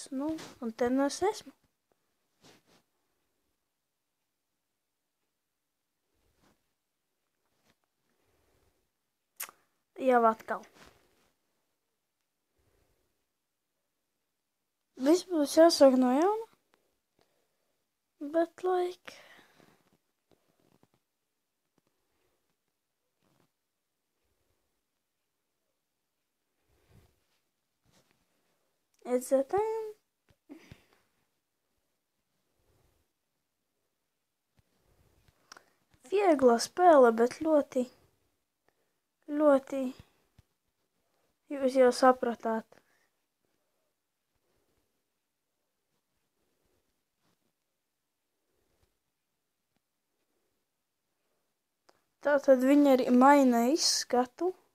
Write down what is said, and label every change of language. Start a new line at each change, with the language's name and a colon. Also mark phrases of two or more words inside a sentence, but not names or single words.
Latvian: Un te nu es esmu. Jau atkal. Viss būs jāsāk no jauna. Bet,
English: it's a time.
Latvian: Viegla spēle, bet ļoti, jūs jau sapratāt. Tātad viņa arī maina izskatu.